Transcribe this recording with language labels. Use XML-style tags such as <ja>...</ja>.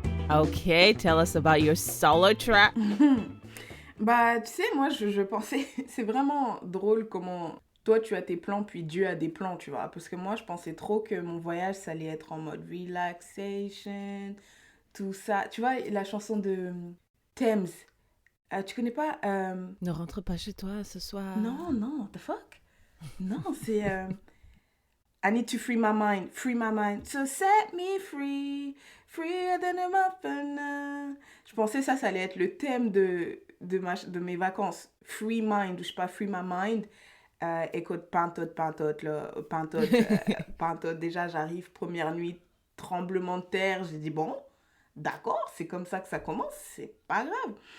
<en>Okay, tell us about your solo trip.</en> <fr>Bah, tu sais, moi, je pensais... C'est vraiment drôle comment toi, tu as tes plans, puis Dieu a des plans, tu vois. Parce que moi, je pensais trop que mon voyage, ça allait être en mode relaxation, tout ça. Tu vois, la chanson de Thames. Tu connais pas Ne rentre pas chez toi ce soir. Non,</fr> <en>the fuck?</en> <fr>Non, c'est...</fr> <en>I need to free my mind, so set me free, freer than a muffin.</en> <fr>Je pensais ça allait être le thème de mes vacances.</fr> <en>Free mind,</en> <fr>ou je sais pas,</fr> <en>free my mind.</en> <fr>Écoute, pantoute, là, pantoute. Déjà, j'arrive, première nuit, tremblement de terre. J'ai dit, bon, d'accord, c'est comme ça que ça commence, c'est pas grave.</fr>